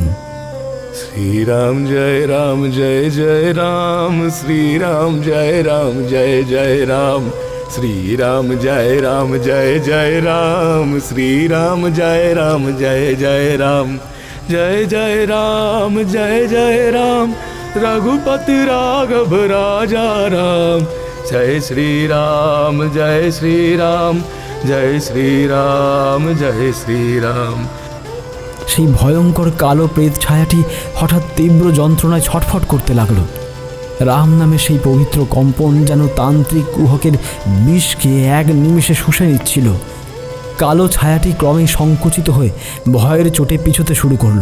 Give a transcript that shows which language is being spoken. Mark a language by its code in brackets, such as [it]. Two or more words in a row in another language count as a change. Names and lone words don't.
[sa] শ্রীরাম জয় রাম জয় জয় রাম, শ্রীরাম জয় রাম জয় জয় রাম, শ্রীরাম জয় রাম জয় জয় রাম, শ্রীরাম জয় রাম জয় জয় রাম, জয় জয় রাম জয় জয় রাম, [hi] रघुपति राघव राजा राम, जय श्री राम जय श्री राम, जय श्री राम जय श्री राम। [bn] সেই ভয়ঙ্কর কালো প্রেত ছায়াটি হঠাৎ তীব্র যন্ত্রণায় ছটফট করতে লাগলো। রাম নামে সেই পবিত্র কম্পন যেন তান্ত্রিক কুহকের বিষকে এক নিমেষে শুষে নিচ্ছিল। কালো ছায়াটি ক্রমে সংকুচিত হয়ে ভয়ের চোটে পিছোতে শুরু করলো।